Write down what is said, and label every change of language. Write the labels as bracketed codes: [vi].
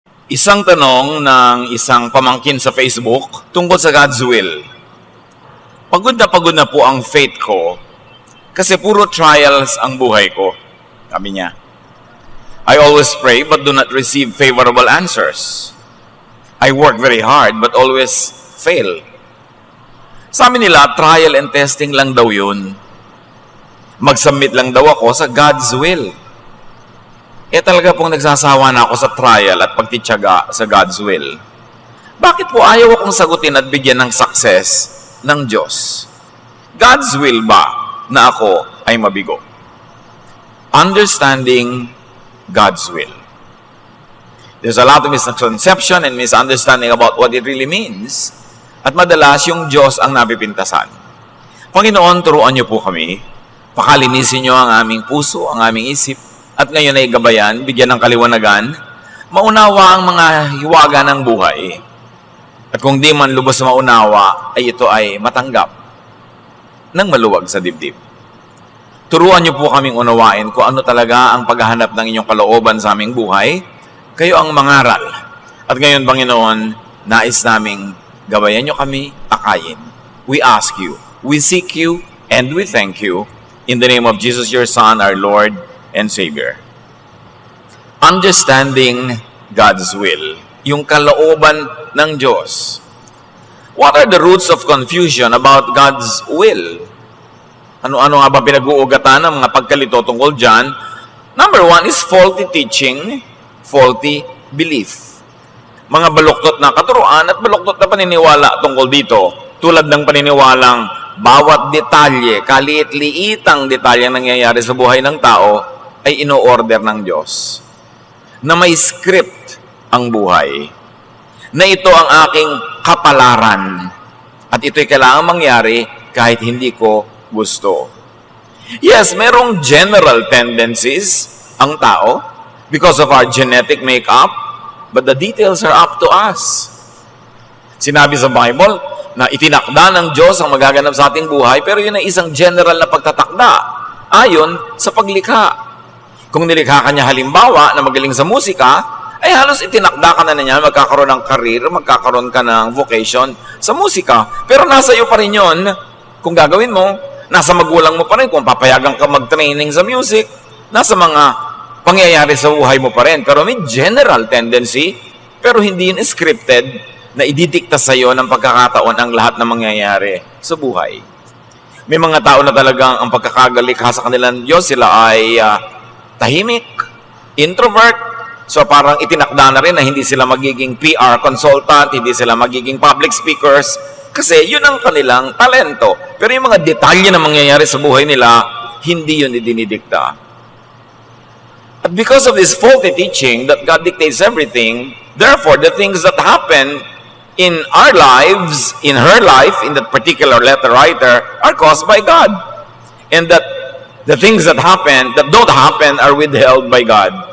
[tl] Isang tanong ng isang pamangkin sa Facebook tungkol sa God's will. Pagod na po ang faith ko kasi puro trials ang buhay ko. Sabi niya, [en] I always pray but do not receive favorable answers. I work very hard but always fail. [tl] Sabi nila, [en] trial and testing [tl] lang daw yun. Mag-submit lang daw ako sa God's will. Talaga pong nagsasawa na ako sa trial at pagtityaga sa God's will. Bakit po ayaw akong sagutin at bigyan ng success ng Diyos? God's will ba na ako ay mabigo? [en] Understanding God's will. There's a lot of misconception and misunderstanding about what it really means. [tl] At madalas yung Diyos ang napipintasan. Panginoon, turuan niyo po kami. Pakalinisin niyo ang aming puso, ang aming isip. At ngayon ay gabayan, bigyan ng kaliwanagan, maunawa ang mga hiwaga ng buhay. At kung di man lubos na maunawa, ay ito ay matanggap ng maluwag sa dibdib. Turuan niyo po kaming unawain kung ano talaga ang paghahanap ng inyong kalooban sa aming buhay. Kayo ang mangaral. At ngayon, Panginoon, nais naming gabayan niyo kami, akayin. [en] We ask you, we seek you, and we thank you. In the name of Jesus, your Son, our Lord and Savior. Understanding God's will. [tl] Yung kalooban ng Diyos. [en] What are the roots of confusion about God's will? [tl] Ano-ano nga ba pinag-uugatan ng mga pagkalito tungkol dyan? [en] Number one is faulty teaching, faulty belief. [tl] Mga baluktot na katuruan at baluktot na paniniwala tungkol dito. Tulad ng paniniwalang bawat detalye, kaliit-liitang detalye ang nangyayari sa buhay ng tao ay ino-order ng Diyos. Na may script ang buhay. Na ito ang aking kapalaran. At ito'y kailangan mangyari kahit hindi ko gusto. [en] Yes, [tl] merong [en] general tendencies [tl] ang tao [en] because of our genetic makeup, but the details are up to us. [tl] Sinabi sa Bible na itinakda ng Diyos ang magaganap sa ating buhay, pero yun ay isang general na pagtatakda ayon sa paglikha. Kung nilikha ka niya halimbawa na magaling sa musika, ay halos itinakda ka na niya, magkakaroon ng career, magkakaroon ka ng vocation sa musika. Pero nasa iyo pa rin yun, kung gagawin mo, nasa magulang mo pa rin, kung papayagan ka mag-training sa music, nasa mga pangyayari sa buhay mo pa rin. Pero may general tendency, pero hindi yun scripted, na ididikta sa iyo ng pagkakataon ang lahat ng mangyayari sa buhay. May mga tao na talagang ang pagkakagalikha sa kanilang Diyos, sila ay tahimik, introvert, so parang itinakda na rin na hindi sila magiging PR consultant, hindi sila magiging public speakers, kasi yun ang kanilang talento. Pero yung mga detalye na mangyayari sa buhay nila, hindi yun idinidikta. [en] At because of this faulty teaching that God dictates everything, therefore the things that happen in our lives, in her life, in that particular letter writer, are caused by God. And that the things that happen, that don't happen, are withheld by God.